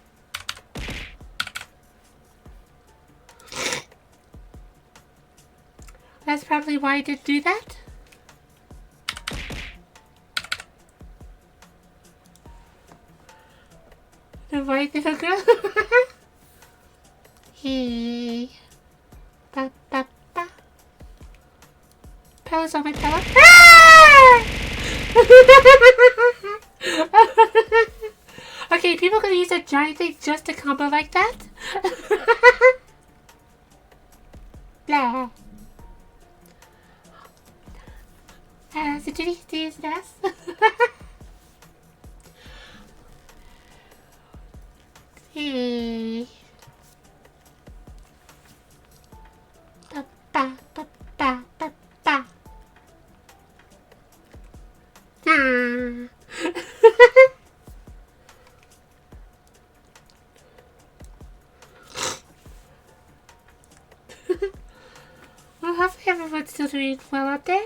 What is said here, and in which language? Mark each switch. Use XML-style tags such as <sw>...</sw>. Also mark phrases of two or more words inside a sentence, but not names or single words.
<en>That's probably why I didn't do that. The white little girl. Hey. Ba, ba, ba. Pillows on my pillow. Ah! Okay, people can use a giant thing just to combo like that. Blah. So do you use this? Hey. Ba, ba, ba, ba, ba, ba. Ah. Well, hopefully everyone's still doing well out there.</en>